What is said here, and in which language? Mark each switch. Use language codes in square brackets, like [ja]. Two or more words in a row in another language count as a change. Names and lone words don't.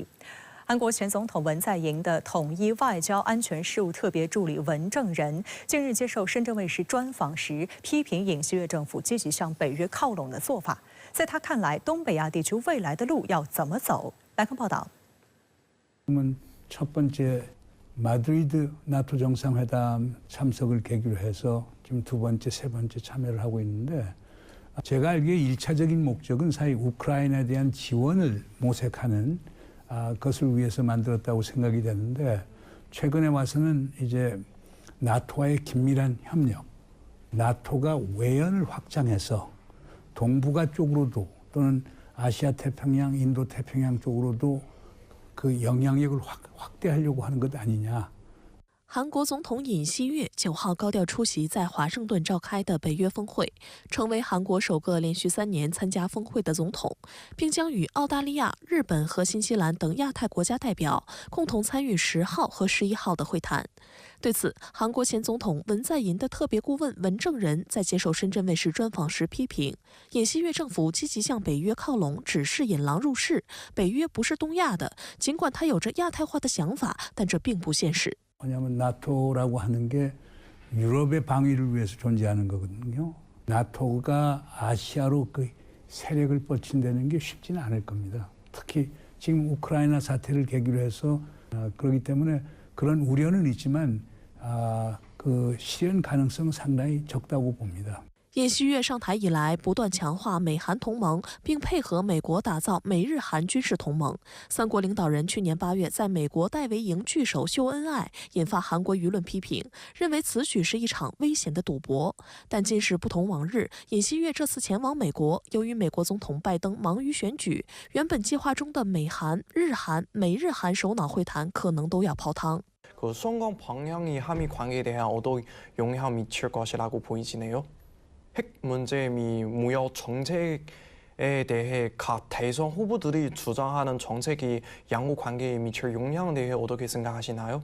[zh] 韩国前总统文在寅的统一外交安全事务特别助理文正仁近日接受深圳卫视专访时，批评尹锡悦政府积极向北约靠拢的做法。在他看来，东北亚地区未来的路要怎么走？来看报道。 [ko] 첫 번째 마드리드 나토 정상회담 참석을 계기로 해서 지금 2번째, 3번째 참여를 하고 있는데, 제가 알기에 1차적인 목적은 사실 우크라이나에 대한 지원을 모색하는 것을 위해서 만들었다고 생각이 되는데, 최근에 와서는 이제 나토와의 긴밀한 협력, 나토가 외연을 확장해서 동북아 쪽으로도 또는 아시아 태평양, 인도 태평양 쪽으로도 그 영향력을 확대하려고 하는 것 아니냐. [zh] 韩国总统尹锡悦9号高调出席在华盛顿召开的北约峰会，成为韩国首个连续3年参加峰会的总统，并将与澳大利亚、日本和新西兰等亚太国家代表共同参与10号和11号的会谈。对此，韩国前总统文在寅的特别顾问文正仁在接受深圳卫视专访时批评，尹锡悦政府积极向北约靠拢，只是引狼入室。北约不是东亚的，尽管他有着亚太化的想法，但这并不现实。 [ko] 왜냐하면 나토라고 하는 게 유럽의 방위를 위해서 존재하는 거거든요. 나토가 아시아로 그 세력을 뻗친다는 게 쉽지는 않을 겁니다. 특히 지금 우크라이나 사태를 계기로 해서 그렇기 때문에 그런 우려는 있지만 그 실현 가능성은 상당히 적다고 봅니다. [zh] 尹锡悦上台以来，不断强化美韩同盟，并配合美国打造美日韩军事同盟。三国领导人去年8月在美国戴维营聚首秀恩爱，引发韩国舆论批评，认为此举是一场危险的赌博。但今时不同往日，尹锡悦这次前往美国，由于美国总统拜登忙于选举，原本计划中的美韩、日韩、美日韩首脑会談可能都要泡汤。 [ko] 그 선거 방향이 한미 관계에 대한 어떤 영향을 미칠 것이라고 보이지네요. 핵 문제 미 무역 정책에 대해 각 대선 후보들이 주장하는 정책이 양국 관계에 미칠 영향에 대해 어떻게 생각하시나요?